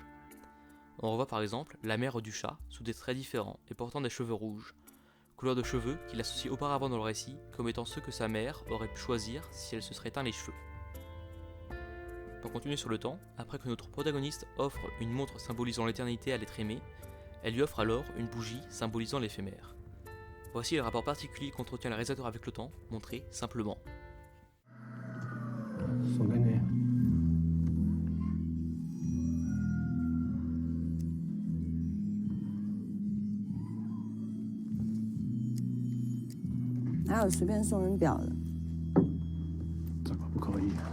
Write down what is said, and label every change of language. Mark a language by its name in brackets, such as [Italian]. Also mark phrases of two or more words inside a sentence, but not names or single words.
[French] On revoit par exemple la mère du chat sous des traits différents et portant des cheveux rouges, couleur de cheveux qu'il associe auparavant dans le récit comme étant ceux que sa mère aurait pu choisir si elle se serait teint les cheveux. Pour continuer sur le temps, après que notre protagoniste offre une montre symbolisant l'éternité à l'être aimé, elle lui offre alors une bougie symbolisant l'éphémère. Voici le rapport particulier qu'entretient le réalisateur avec le temps, montré simplement. [Chinese] 送给你。哪有随便送人表的？怎么不可以？